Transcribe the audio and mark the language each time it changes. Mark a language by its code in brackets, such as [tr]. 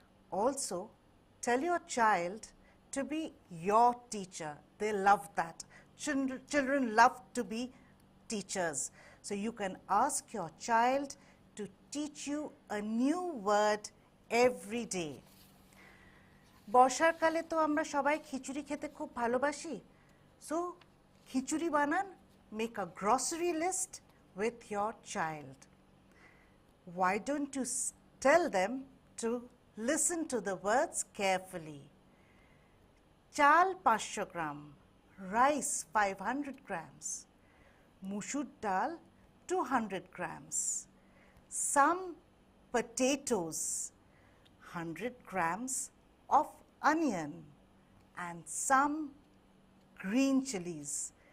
[en] Also, tell your child to be your teacher. They love that. Children love to be teachers. So you can ask your child to teach you a new word every day. [bn] বর্ষাকালে তো আমরা সবাই খিচুড়ি খেতে খুব ভালোবাসি। [en] So [bn] খিচুড়ি বানান, [en] make a grocery list with your child. Why don't you tell them to listen to the words carefully? Chal 500 gram, rice 500 grams, mushur dal 200 grams, some potatoes, 100 grams of onion, and some green chilies.